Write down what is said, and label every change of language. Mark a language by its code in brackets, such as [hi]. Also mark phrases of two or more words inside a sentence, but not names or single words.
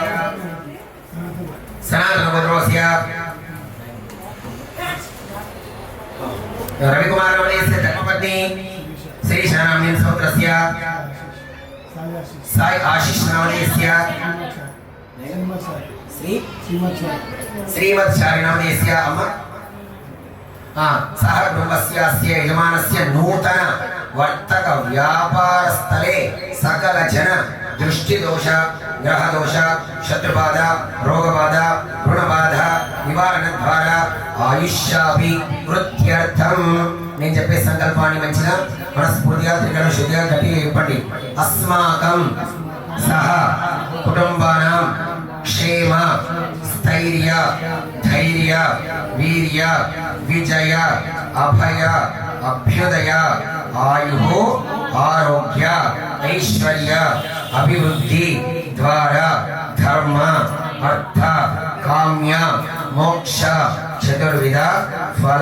[sa] सनातन गोत्रोस्य रविकुमार वर्यस्य धर्मपत्नी श्री शनाम्नि सौत्रस्य साई आशीष नामदेस्य श्रीमत्चारि नामदेस्य अम्मा सह कुटुम्बस्य यजमानस्य नूतन वर्तक व्यापार स्थले सकल जन दृष्टि दोष ग्रह दोष शत्रुबाधा रोगबाधा ऋणबाधा నివారణ ద్వారా ఆయుష్యాభివృద్ధ్యర్థం [te] నేను చెప్పే సంకల్పాన్ని మంచిగా మనస్ఫూర్తిగా త్రికరణ శుద్ధిగా గట్టిగా చెప్పండి. [sa] అస్మాకం సహ కుటుంబానాం క్షేమ స్థైర్య ధైర్య వీర్య విజయ అభయ అభ్యుదయ ఆయు ఆరోగ్య ఐశ్వర్య అభివృద్ధి ద్వారా ధర్మ అర్థ కామ్య మోక్ష చతుర్విధ ఫల